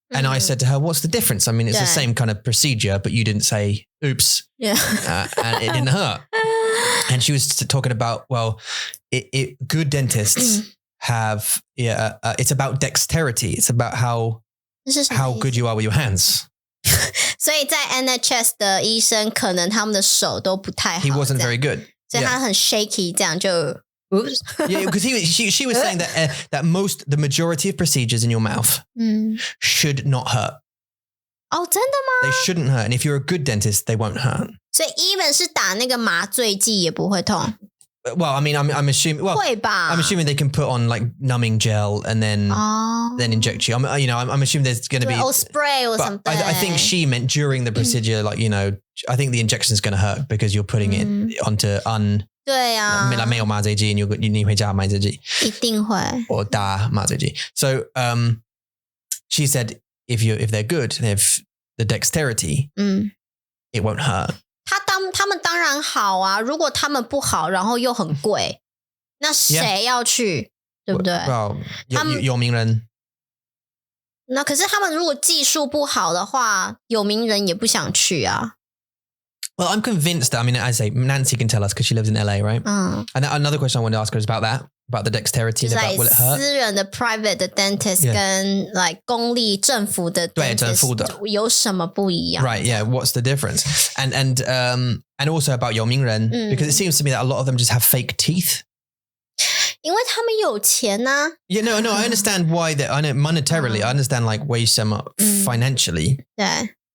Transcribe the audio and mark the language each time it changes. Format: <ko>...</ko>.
<en>And I said to her, "What's the difference? I mean, it's the same kind of procedure, but you didn't say oops, and it didn't hurt." And she was talking about, well, good dentists have, it's about dexterity. It's about how good you are with your hands.</en> <zh>所以在 NHS 的医生可能他们的手都不太好。</zh> <en>He wasn't very good.</en> <zh>所以他很 shaky 这样就 oops.</zh> <en>Yeah, because she was saying that the majority of procedures in your mouth should not hurt.</en> <zh>哦，真的吗？</zh> <en>They shouldn't hurt. And if you're a good dentist, they won't hurt.</en> <zh>所以 even 是打那个麻醉剂也不会痛。</zh> <en>Well, I mean, I'm assuming. Well,</en> <zh>会吧</zh> <en>I'm assuming they can put on like numbing gel and then inject you. I'm assuming there's going to be or spray or something. I think she meant during the procedure, like, you know, I think the injection is going to hurt because you're putting it onto</en> <zh>对啊，没有麻醉剂，你会加麻醉剂，一定会，或打麻醉剂。So</zh> <en>she said if they're good, they have the dexterity, it won't hurt.</en> <zh>他们当然好啊，如果他们不好，然后又很贵，那谁要去？对不对？ Well, 有名人。那可是他们如果技术不好的话，有名人也不想去啊。</zh> <en>Well, I'm convinced that, I mean, as I say, Nancy can tell us because she lives in LA, right? And another question I wanted to ask her is about that, about the dexterity, about will it hurt?</en> <zh>私人的 private 的 dentist 跟 like 公立政府的 dentist 对政府的有什么不一样</zh> <en>Right, yeah, what's the difference? And also about 有名人 because it seems to me that a lot of them just have fake teeth.</en> <zh>因为他们有钱啊。</zh> <en>Yeah, no, I understand why that. I know monetarily, I understand like 为什么 financially.</en> <zh>对。</zh>